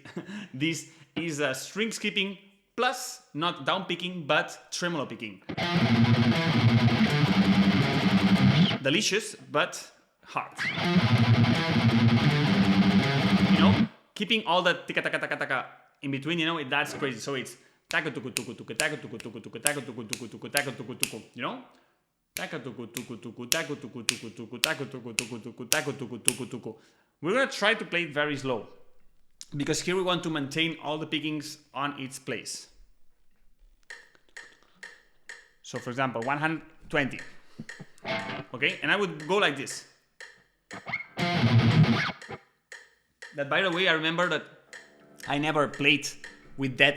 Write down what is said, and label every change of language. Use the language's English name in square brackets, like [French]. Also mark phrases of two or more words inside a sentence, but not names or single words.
[English] This is a string skipping plus not down picking, but tremolo picking. Delicious, but hard. You know, keeping all the tika taka taka taka in between, you know, that's crazy. So it's taka tuku tuku tuku taka tuku tuku tuku taka tuku tuku tuku taka tuku tuku, you know? Taka tuku tuku tuku taka tuku tuku tuku taka tuku tuku tuku taka tuku tuku tuku. We're gonna try to play it very slow, because here we want to maintain all the pickings on its place. So for example, 120. Okay, and I would go like this. That, by the way, I remember that I never played with that.